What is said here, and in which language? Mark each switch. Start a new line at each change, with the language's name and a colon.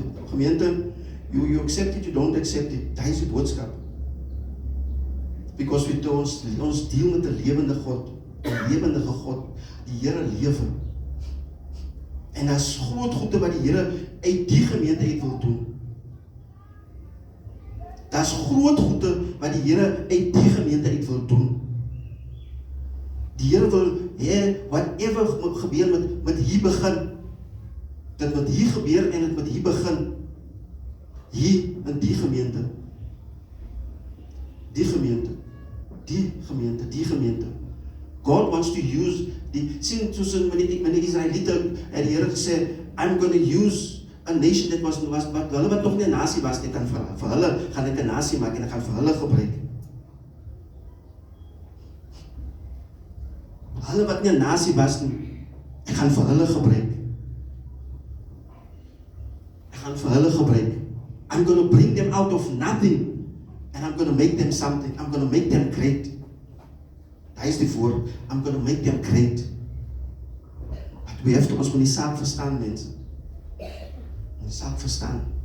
English: Gemeente, you accept it, you don't accept it.
Afrikaans: Hy is die boodskap. Because ons deel met 'n lewende God, 'n lewendige God, die Here lewe. En daar's groot goede wat die Here uit die gemeente uit wil doen. Daar's groot goede wat die Here uit die gemeente uit wil doen. Die Here wil hê whatever gebeur met hier begin. Dit moet hier gebeur en dit moet hier begin. Hier in die gemeente. Die gemeente. Die gemeente, die gemeente.
English: God wants to use
Afrikaans: sien tussen met die Israeliete het die Here gesê,
English: I'm going to use a nation that was
Afrikaans: hulle wat nog nie 'n nasie was nie, kan vir hulle gaan ek 'n nasie maak en ek gaan vir hulle gebruik. Hulle wat nie 'n nasie was nie, ek gaan vir hulle gebruik. Ek gaan vir hulle gebruik.
English: I'm going to bring them out of nothing. And I'm going to make them something. I'm going to make them great.
Afrikaans: Daar is die woord.
English: I'm going to make them great. But we have to,
Afrikaans: ons moet die saak verstaan, mense. Die saak verstaan.